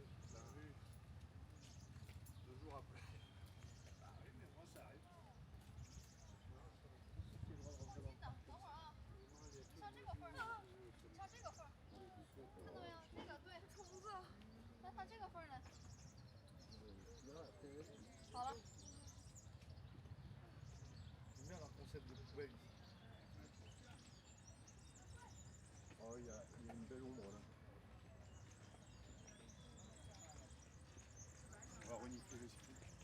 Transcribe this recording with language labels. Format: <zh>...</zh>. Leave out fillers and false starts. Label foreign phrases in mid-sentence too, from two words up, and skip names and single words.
<fr>T'as vu 2 jours après. Ah oui, mais moi ça arrive.</fr> <zh>像这个缝儿呢？像这个缝儿，看到没有？这个对，虫子。那它这个缝儿呢？好了。</zh> <fr>J'aime bien leur concept de poubelle ici. Oh, il y a une belle ombre là. On va renifler le ski.</fr>